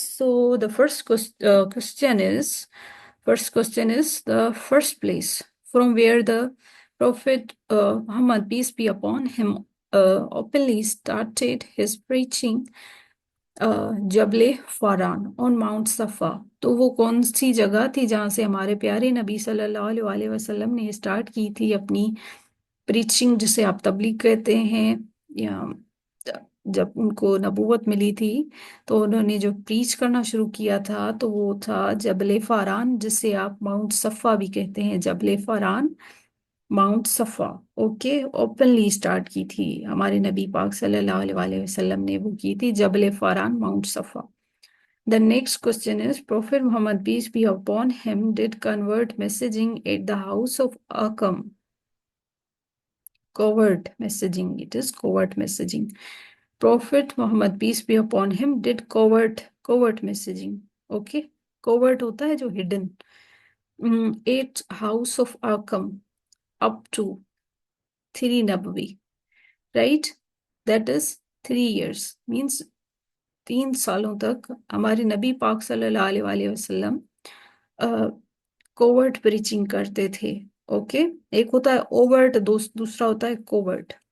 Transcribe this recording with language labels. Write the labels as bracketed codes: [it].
[en] So the first question is the first place from where the Prophet Muhammad, peace be upon him, openly started his preaching, Jabal Faran on Mount Safa. [ur] تو وہ کون سی جگہ تھی جہاں سے ہمارے پیارے نبی صلی اللہ علیہ وسلم نے اسٹارٹ کی تھی اپنی پریچنگ، جسے آپ تبلیغ کہتے ہیں، یا جب ان کو نبوت ملی تھی تو انہوں نے جو پریچ کرنا شروع کیا تھا تو وہ تھا جبل فاران، جسے آپ ماؤنٹ صفا بھی کہتے ہیں. جبل فاران، ماؤنٹ صفا. اوکے، اوپنلی اسٹارٹ کی تھی ہمارے نبی پاک صلی اللہ علیہ وسلم نے، وہ کی تھی جبل فاران، ماؤنٹ صفا. [en] The next question is, Prophet Muhammad, peace be upon him, did convert messaging at the house of Akam. Covert messaging, it is covert messaging. Prophet Muhammad, peace be upon him, did covert messaging. Okay, covert [ur] ہوتا ہے جو [en] hidden. At house of Akam up to 3 Nabawi, right? That is 3 years, means 3 [ur] سالوں تک ہمارے نبی پاک صلی اللہ علیہ وسلم کوورٹ پریچنگ کرتے تھے. اوکے، ایک ہوتا ہے اوورٹ، دوسرا ہوتا ہے کوورٹ.